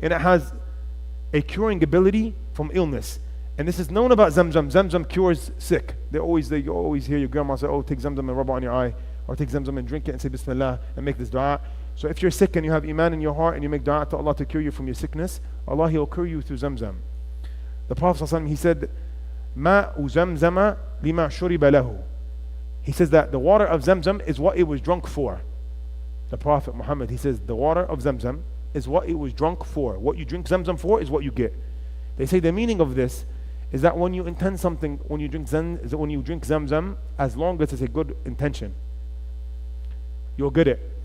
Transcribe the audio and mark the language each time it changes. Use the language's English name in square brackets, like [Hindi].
[English] And it has a curing ability from illness. And this is known about ZamZam. ZamZam cures sick. You always hear your grandma say, oh, take ZamZam and rub it on your eye. Or take ZamZam and drink it and say Bismillah and make this dua. So if you're sick and you have iman in your heart and you make dua to Allah to cure you from your sickness, Allah, He'll cure you through ZamZam. The Prophet ﷺ, he said, [Arabic] مَاءُ زَمْزَمَ لِمَا شُرِبَ لَهُ. [English] He says that the water of ZamZam is what it was drunk for. The Prophet Muhammad, he says the water of ZamZam is what it was drunk for. What you drink ZamZam for is what you get. They say the meaning of this is that when you intend something, when you drink ZamZam, as long as it's a good intention, you'll get it.